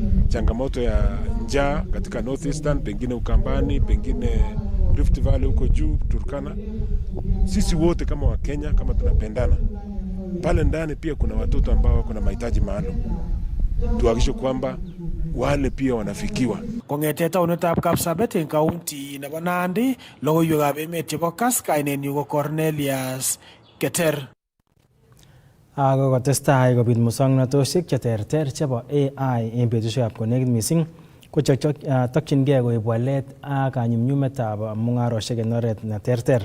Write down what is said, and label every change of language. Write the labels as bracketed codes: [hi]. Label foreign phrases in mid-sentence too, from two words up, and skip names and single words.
[sw] Changamoto ya njaa katika North Eastern, pengine Ukambani, pengine Rift Valley huko juu Turkana. Sisi wote kama Wakenya, kama tunapendana, pale ndani pia kuna watoto ambao kuna mahitaji maalum. Tuhakikishe kwamba wale pia wanafikiwa. [kln] Kong'ete taunetab Kapsabet eng kaunti nebo Nandi, logoiwekab emet chebo Kass, kainenyu ko Cornelius Keter. Ako kotestai kobit muswoknotosiek cheterter chebo AI en betusiekab konekit mising ko tokyingei koib walet ak kanyumnyumetab mung'arosiek en oret neterter.